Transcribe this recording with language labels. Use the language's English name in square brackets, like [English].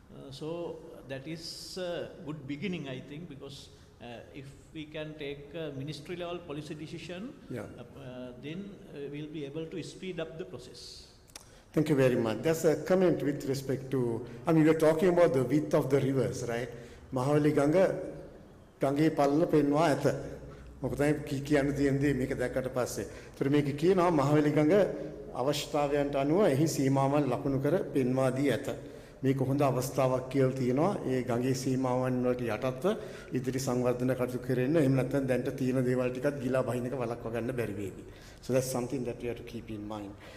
[English] So that is a good beginning, I think, because if we can take a ministry level policy decision, then we'll be able to speed up the process. Thank you very much. There's a comment with respect to, we're talking about the width of the rivers, right? [Sinhala] Mahawali Ganga, Gange Palla Penwa Atha. මොකද කියන්න තියෙන්නේ මේක දැක්කට පස්සේ. ඒතර මේක කියනවා මහවැලි ගඟ අවශ්‍යතාවයන්ට අනුව එහි සීමාවන් ලකුණු කර පෙන්වා දී ඇත. මේක හොඳ අවස්ථාවක් කියලා තියෙනවා. ඒ ගඟේ සීමාවන් වලට යටත්ව ඉදිරි සංවර්ධන කටයුතු කෙරෙන්න. එහෙම නැත්නම් දැන්ට තියෙන දේවල් ටිකත් ගිලා බහින එක වළක්වා ගන්න බැරි වේවි. [English] So that's something that we have to keep in mind.